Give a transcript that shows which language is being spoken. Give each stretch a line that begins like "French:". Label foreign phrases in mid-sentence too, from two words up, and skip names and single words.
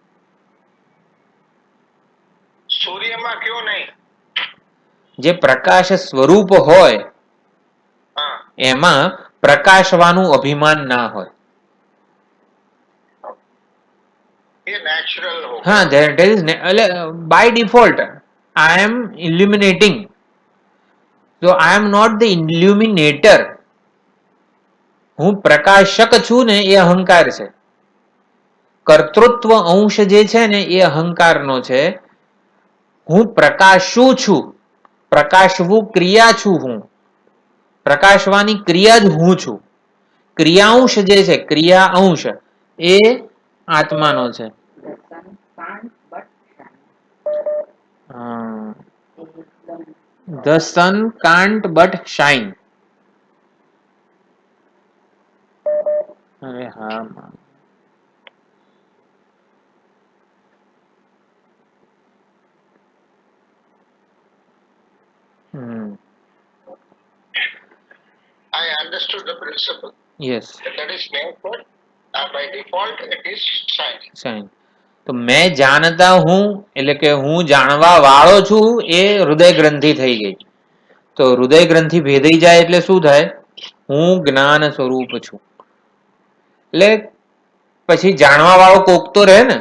Gujarati: સૂર્યમાં કયો નહીં, જે પ્રકાશ સ્વરૂપ હોય એમાં પ્રકાશવાનું અભિમાન ના હોય. હા,
English: that is એટલે by default I am illuminating, so I am not the illuminator.
Gujarati: હું પ્રકાશક છું ને એ અહંકાર છે. કર્તૃત્વ અંશ જે છે ને એ અહંકારનો છે. હું પ્રકાશું છું, પ્રકાશવું ક્રિયા છું. હું પ્રકાશવાની ક્રિયા જ હું છું. ક્રિયાંશ જે છે, ક્રિયા અંશ એ આત્માનો છે.
English: The sun can't but shine.
Gujarati: અરે હા.
English: I understood the principle. Yes. That is nature. By default, it is shine. Shine.
Gujarati: તો મેં જાણતા હું એટલે કે હું જાણવા વાળો છું એ હૃદય ગ્રંથિ થઈ ગઈ. તો હૃદય ગ્રંથિ ભેદાઈ જાય એટલે શું થાય? હું જ્ઞાન સ્વરૂપ છું. એટલે પછી જાણવા વાળો કોક તો રહે ને.